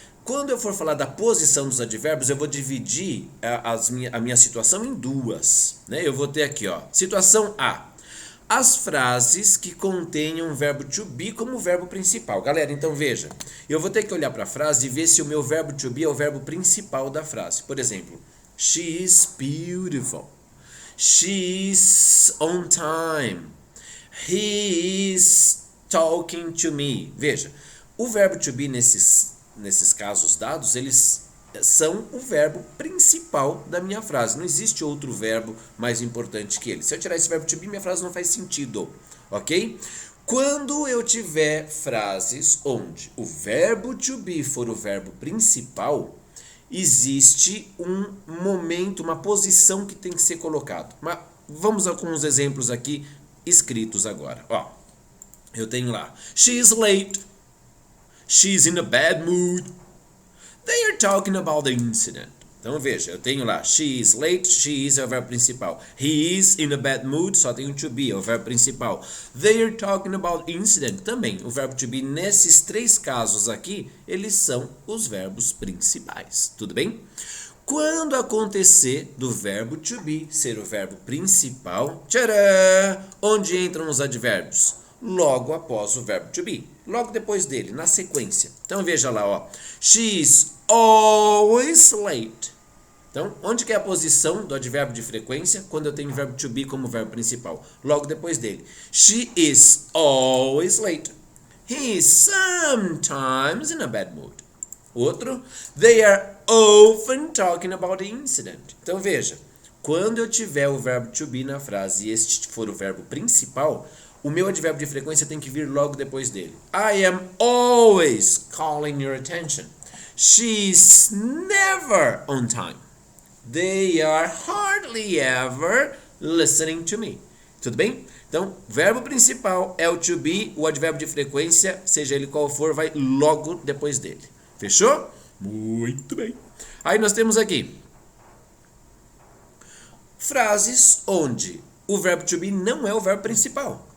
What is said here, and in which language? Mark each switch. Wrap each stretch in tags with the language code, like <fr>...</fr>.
<pt>Quando eu for falar da posição dos advérbios, eu vou dividir a minha situação em duas. Né? Eu vou ter aqui, ó, situação A. As frases que contenham o verbo to be como verbo principal. Galera, então veja, eu vou ter que olhar para a frase e ver se o meu verbo to be é o verbo principal da frase. Por exemplo,</pt> <en>she is beautiful. She is on time. He is talking to me.</en> <pt>Veja, o verbo to be nesses casos dados, eles são o verbo principal da minha frase. Não existe outro verbo mais importante que ele. Se eu tirar esse verbo to be, minha frase não faz sentido, ok? Quando eu tiver frases onde o verbo to be for o verbo principal, existe um momento, uma posição que tem que ser colocado. Mas vamos com uns exemplos aqui escritos agora. Ó, eu tenho lá,</pt> <en>she's late, she's in a bad mood, they are talking about the incident.</en> <pt>Então veja, eu tenho lá,</pt> <en>she is late,</en> <pt>she is é o verbo principal.</pt> <en>He is in a bad mood,</en> <pt>só tem o to be, é o verbo principal.</pt> <en>They are talking about incident, também.</en> <pt>O verbo to be nesses três casos aqui, eles são os verbos principais. Tudo bem? Quando acontecer do verbo to be ser o verbo principal, tcharam, onde entram os advérbios? Logo após o verbo to be. Logo depois dele, na sequência. Então veja lá, ó.</pt> <en>She's always late.</en> <pt>Então, onde que é a posição do advérbio de frequência quando eu tenho o verbo to be como verbo principal? Logo depois dele.</pt> <en>She is always late. He is sometimes in a bad mood. Outro. They are often talking about the incident.</en> <pt>Então veja, quando eu tiver o verbo to be na frase e este for o verbo principal, o meu advérbio de frequência tem que vir logo depois dele.</pt> <en>I am always calling your attention. She's never on time. They are hardly ever listening to me.</en> <pt>Tudo bem? Então, verbo principal é o to be, o advérbio de frequência, seja ele qual for, vai logo depois dele. Fechou? Muito bem. Aí nós temos aqui frases onde o verbo to be não é o verbo principal.</pt>